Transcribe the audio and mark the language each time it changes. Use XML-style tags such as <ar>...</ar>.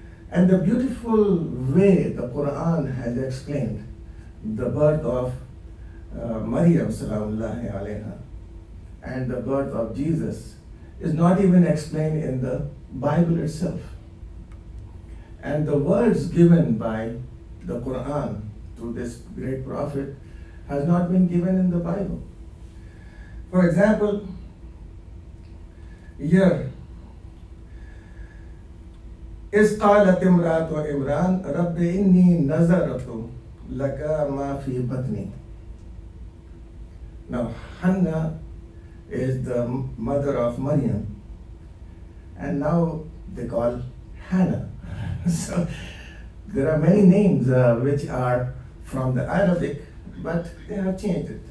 <en>And the beautiful way the Quran has explained the birth of Maryam salamullahi alayha and the birth of Jesus is not even explained in the Bible itself. And the words given by the Quran to this great prophet has not been given in the Bible. For example, here,</en> <ar>إِذْ قَالَتِ امْرَأَةُ عِمْرَانَ رَبِّ إِنِّي نَذَرْتُ لَكَ مَا فِي بَطْنِي.</ar> <en>Now, Hannah is the mother of Maryam, and now they call Hannah. So there are many names which are from the Arabic, but they have changed it.</en>